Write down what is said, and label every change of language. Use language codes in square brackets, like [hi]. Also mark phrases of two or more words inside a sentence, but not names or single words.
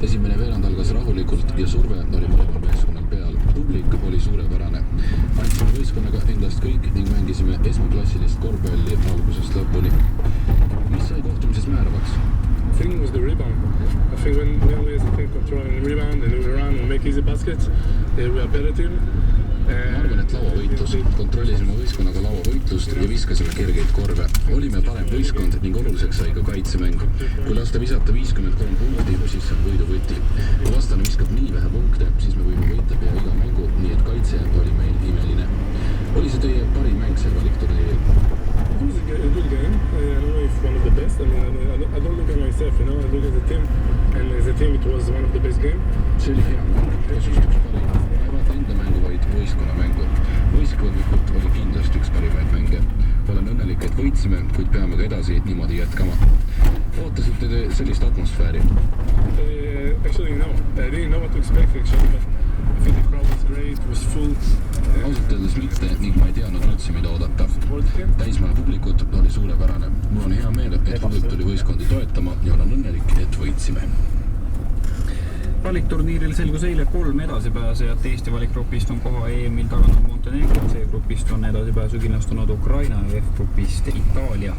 [et] Esimene veerand algas rahulikult ja surve oli mõlemal meeskonnal peal. Publik oli suurepärane. Andsime võistkonnaga endast kõik ning mängisime esmaklassilist korvpalli algusest lõpuni. Mis sai kohtumises määravaks? [en] I think was the rebound. I think when we take control and rebound and we run and make easy baskets, we are better team. [et] Ma arvan, et lauavõitlus. Kontrollisime võistkonnaga lauavõitlust ja viskasime kergeid korve. Olime parem võistkond ning oluliseks sai ka kaitsemäng. Kui lasta visata 53 punkti, siis see on võiduvõti. Kui vastane viskab nii vähe punkte, siis me võime võita pea iga mängu, nii et kaitse oli meil imeline. Oli see teie parim mäng seal valikturniiril? [en] It was a good game. I don't know if one of the best. I mean, I don't look at myself, I look at the team. And as a team, it was one of the best games. [et] See oli hea mäng. Just üks parim. Ma ei vaata enda mängu, vaid võistkonna mängu. Võistkondlikult oli kindlasti üks parimaid mänge. Olen õnnelik, et võitsime, kuid peame ka edasi niimoodi jätkama. Ootasite te sellist atmosfääri? [en] Actually, no. I didn't know what to expect, actually, but I think the crowd was great, it was full. [et] Ausalt öeldes mitte ning ma ei teadnud üldse, mida oodata. Täismaja publikut oli suurepärane. Mul on hea meel, et publik tuli võistkondi toetama ja olen õnnelik, et võitsime. Valikturniiril selgus eile 3 edasipääsejat. Eesti valikgrupist on koha EM-il taganud Montenegro, C-grupist on edasipääsu kindlustunud Ukraina ja F-grupist Itaalia.